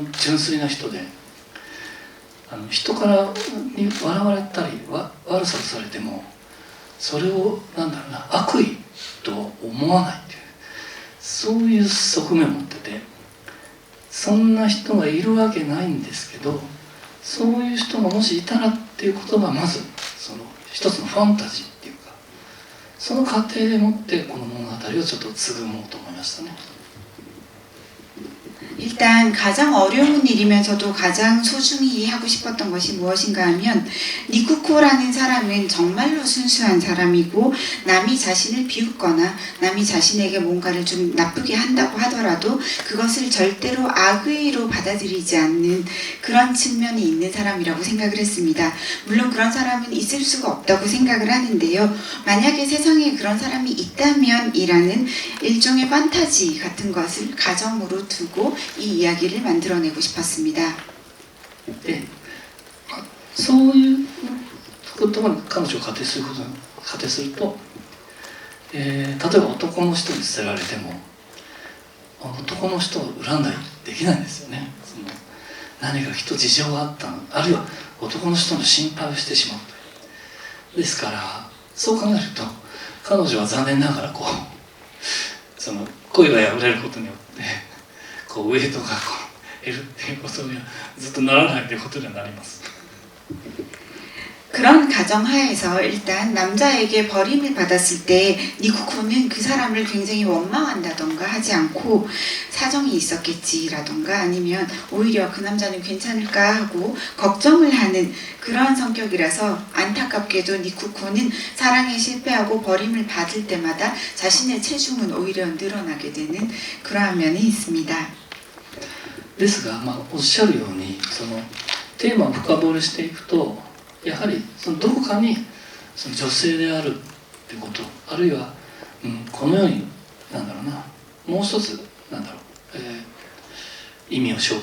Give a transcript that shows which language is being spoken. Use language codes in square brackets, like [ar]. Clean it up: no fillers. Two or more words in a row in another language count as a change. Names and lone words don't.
[ja] 純粋な人で、人からに笑われたり悪さをされてもそれをなんだろうな、悪意とは思わないっていう、そういう側面を持ってて、そんな人がいるわけないんですけど、そういう人がもしいたらっていうことがまずその一つのファンタジーっていうか、その過程でもってこの物語をちょっと紡もうと思いましたね。 [ko] 일단 가장 어려운 일이면서도 가장 소중히 하고 싶었던 것이 무엇인가 하면, 니쿠코라는 사람은 정말로 순수한 사람이고 남이 자신을 비웃거나 남이 자신에게 뭔가를 좀 나쁘게 한다고 하더라도 그것을 절대로 악의로 받아들이지 않는 그런 측면이 있는 사람이라고 생각을 했습니다. 물론 그런 사람은 있을 수가 없다고 생각을 하는데요. 만약에 세상에 그런 사람이 있다면 이라는 일종의 판타지 같은 것을 가정으로 두고 이 이야기를 만들어내고 싶었습니다. 네, [ja] そういうことが彼女を仮定すると、例えば男の人に捨てられても男の人を恨んだりできないんですよね。その何かきっと事情があったの、あるいは男の人の心配をしてしまうという。ですからそう考えると彼女は残念ながらその恋が破れることによってウエイトが減るっていうことにはずっとならないということにはなります。 [ko] 그런 가정하에서 일단 남자에게 버림을 받았을 때 니쿠코는 그 사람을 굉장히 원망한다던가 하지 않고 사정이 있었겠지라던가 아니면 오히려 그 남자는 괜찮을까 하고 걱정을 하는 그러한 성격이라서, 안타깝게도 니쿠코는 사랑에 실패하고 버림을 받을 때마다 자신의 체중은 오히려 늘어나게 되는 그러한 면이 있습니다. [ja] ですが、おっしゃるようにそのテーマを深掘りしていくと、やはりそのどこかにその女性であるってこと、あるいは、このようになんだろうな、もう一つなんだろう、意味を昇